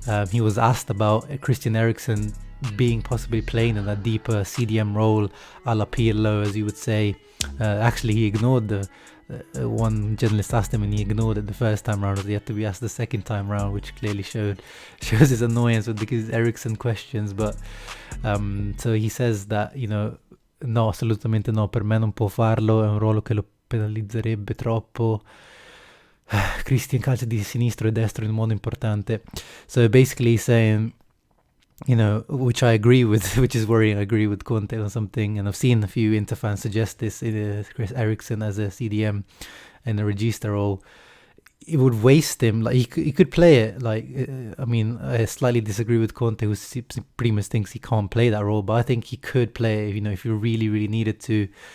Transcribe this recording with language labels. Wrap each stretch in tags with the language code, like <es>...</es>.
<en>He was asked about Christian Eriksen being possibly playing in that deeper CDM role, a la Pirlo, as you would say. Actually, he ignored the one journalist asked him, and he ignored it the first time round. He had to be asked the second time round, which clearly shows his annoyance with these Eriksen questions. But so he says that no,</en> <it>assolutamente no, per me non può farlo, è un ruolo che lo penalizzerebbe troppo. Christian calcia di sinistro e destro in modo importante.</it> <en>So basically he's saying, which I agree with, which is worrying. I agree with Conte on something, and I've seen a few Inter fans suggest this, Chris Eriksen as a CDM in a Regista role. It would waste him. He could play it. I slightly disagree with Conte, who pretty much thinks he can't play that role, but I think he could play it, if you really, really needed to.</en>